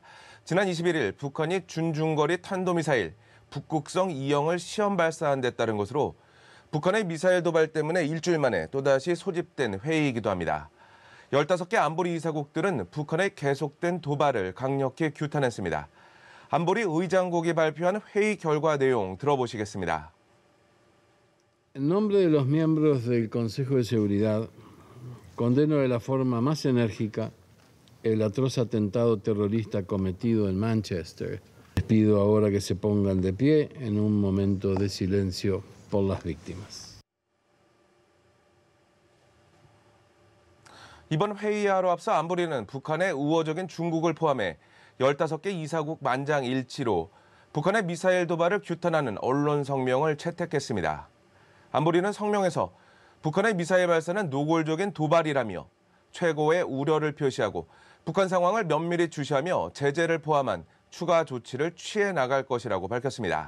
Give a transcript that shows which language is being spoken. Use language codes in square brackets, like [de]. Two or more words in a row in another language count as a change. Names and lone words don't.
[ko] 지난 21일 북한이 준중거리 탄도미사일 북극성 2형을 시험 발사한 데 따른 것으로 북한의 미사일 도발 때문에 일주일 만에 또다시 소집된 회의이기도 합니다. 15개 안보리 이사국들은 북한의 계속된 도발을 강력히 규탄했습니다. 안보리 의장국이 발표한 회의 결과 내용 들어보시겠습니다. [es] En nombre de los miembros del Consejo de Seguridad, condeno de la forma más enérgica el atroz atentado terrorista cometido en Manchester. Les pido ahora que se pongan de pie en un momento de silencio por las víctimas. [ko] 이번 회의하러 앞서 안보리는 북한의 우호적인 중국을 포함해 15개 이사국 만장일치로 북한의 미사일 도발을 규탄하는 언론 성명을 채택했습니다. 안보리는 성명에서 북한의 미사일 발사는 노골적인 도발이라며 최고의 우려를 표시하고 북한 상황을 면밀히 주시하며 제재를 포함한 추가 조치를 취해 나갈 것이라고 밝혔습니다.